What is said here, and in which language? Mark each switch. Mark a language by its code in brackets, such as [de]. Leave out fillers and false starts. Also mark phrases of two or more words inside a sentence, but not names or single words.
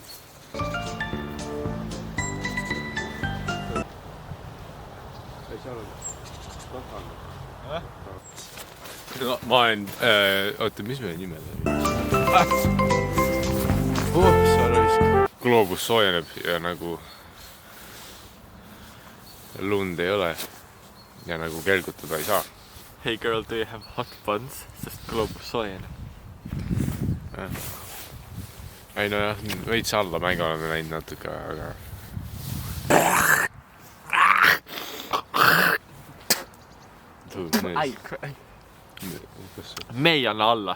[et] Ma olen... Oota, mis meie nimel oli? Gloobus soojeneb ja nagu... Lund ei ole. Ja nagu kelgutada ei saa. [en] Hey girl, do you have hot buns? [et] Sest gloobus soojeneb. Ei no jah, veits alla mänge oleme näinud natuke, aga... Me ei anna alla.